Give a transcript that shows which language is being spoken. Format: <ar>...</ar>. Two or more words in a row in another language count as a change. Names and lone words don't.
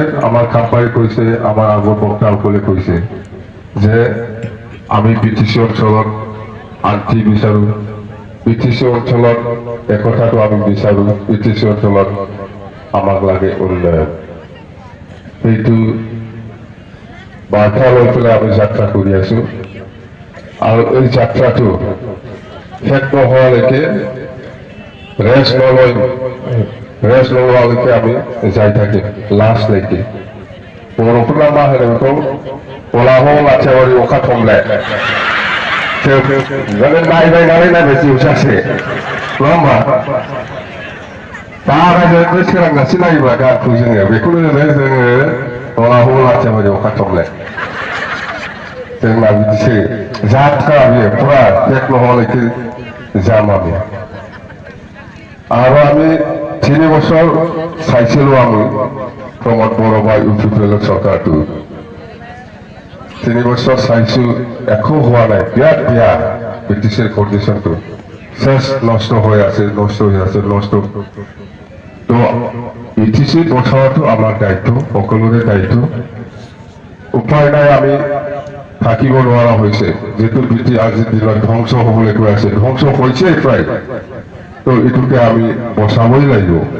<as>আমাৰ কাম্পাই কৈছে আমাৰ আগৰ বক্তাসকলে কৈছে যে আমি বিটিচি অঞ্চলত শান্তি বিচাৰো বিটিচি অঞ্চলত একতাটো আমি বিচাৰো বিটিচি অঞ্চলত আমাক লাগে উন্নয়ন সেইটো বাৰ্তা লৈ পেলাই আমি যাত্ৰা কৰি আছো আৰু এই যাত্ৰাটো শেষ নোহোৱালৈকে ৰেষ্ট নোলোৱালৈকে আমি যাই থাকিম লাষ্টলৈকে বৰষুণ আমাৰ হেনেকৈ কোলাহল আছেবাৰী অখা থমলাই</as> <brx>नायबाय बेसे उसासे नङा होमबा दा रायजो सोरांगासि नायोबा गानखौ जोङो बेखौनो होनो जोङो कोलाहल आसेबारी अखा थमलाय जोंना बिदिसो जाथ्रा बेयो पुरा</brx> <as>শেষ নোহোৱালৈকে যাম আমি আৰু আমি 3 বছৰ চাইছিলো আমি প্ৰমোদ বড়ো বা ইউপিপিএল চৰকাৰটো 3 বছৰ চাইছো একো হোৱা নাই বিৰাট বেয়া ব্ৰিটিছৰ কণ্ডিশ্যনটো শেষ নষ্ট হৈ আছে তো ব্ৰিটিছে বচাওৱাটো আমাৰ দায়িত্ব সকলোৰে দায়িত্ব উপায় নাই আমি থাকিব নোৱাৰা হৈছে যিটো ব্ৰিটিছ আজিৰ দিনত ধ্বংস হ'বলৈ গৈ আছে ধ্বংস হৈছে প্ৰায় তো এইটোকে আমি বচাবই লাগিব</as>